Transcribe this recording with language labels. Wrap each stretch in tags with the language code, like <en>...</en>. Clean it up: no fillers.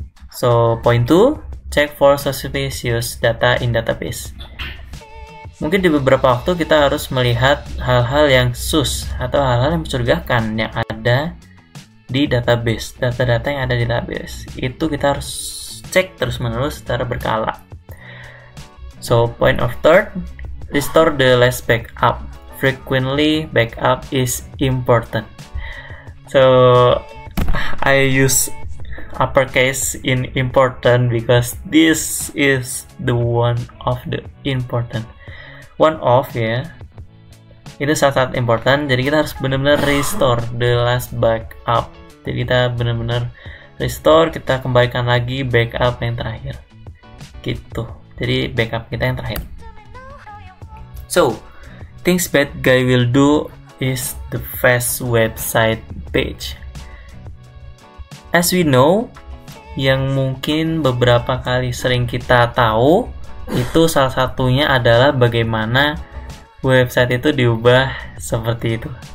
<en>So point 2, check for suspicious data in database.</en> <id>Mungkin di beberapa waktu kita harus melihat hal-hal yang sus atau hal-hal yang mencurigakan yang ada di database, data-data yang ada di database. Itu kita harus cek terus-menerus secara berkala.</id> <en>So, point of third, restore the last backup. Frequently, backup is important. So, I use uppercase in important because this is the one of the important. One of</en> <id>ya. Itu sangat important, jadi kita harus benar-benar</id> <en>restore the last backup.</en> <id>Jadi kita benar-benar restore, kita kembalikan lagi backup yang terakhir gitu. Jadi backup kita yang terakhir.</id> <en>So, things bad guy will do is the fast website page. As we know,</en> <id>yang mungkin beberapa kali sering kita tahu, itu salah satunya adalah bagaimana website itu diubah seperti itu.</id>